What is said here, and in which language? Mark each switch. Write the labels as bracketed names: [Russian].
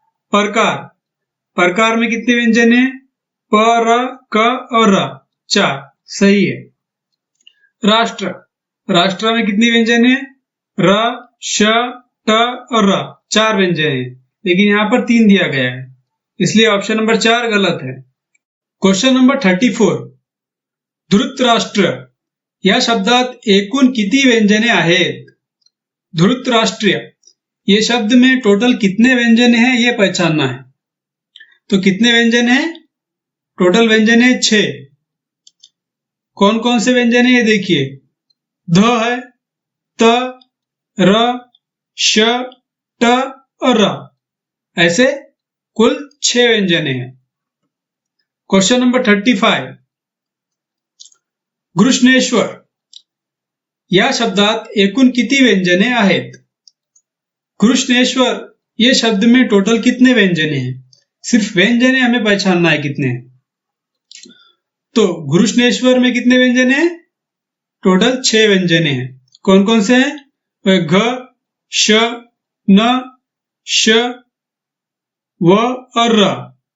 [Hindi] प्रकार, प्रकार में कितने व्यंजन हैं? प, र, क और र, 4, सही है। राष्ट्र, राष्ट्र में कितने व्यंजन हैं? र, श, ट और र, 4 व्यंजन हैं, लेकिन यहाँ पर 3 दिया गया है, इसलिए ऑप्शन नंबर 4 गलत है। [Marathi] क्वेश्चन नंबर 34, धृतराष्ट्र या शब्दात एकूण किती व्यंजने आहेत? [Hindi] धृतराष्ट्र ये शब्द में टोटल कितने व्यंजन हैं ये पहचानना है। तो कितने व्यंजन हैं? टोटल व्यंजन है 6। कौन कौन से व्यंजन है ये देखिए, ध है, त, र, श, ट और र, ऐसे कुल 6 व्यंजन हैं। [Marathi] क्वेश्चन नंबर 35, घृष्णेश्वर या शब्दात एकूण किती व्यंजने आहेत? [Hindi] घृष्णेश्वर ये शब्द में टोटल कितने व्यंजने हैं? सिर्फ व्यंजने हमें पहचानना है कितने हैं। तो घृष्णेश्वर में कितने व्यंजन हैं? टोटल 6 व्यंजने हैं। कौन कौन से हैं? घ, श, न, श, व और र।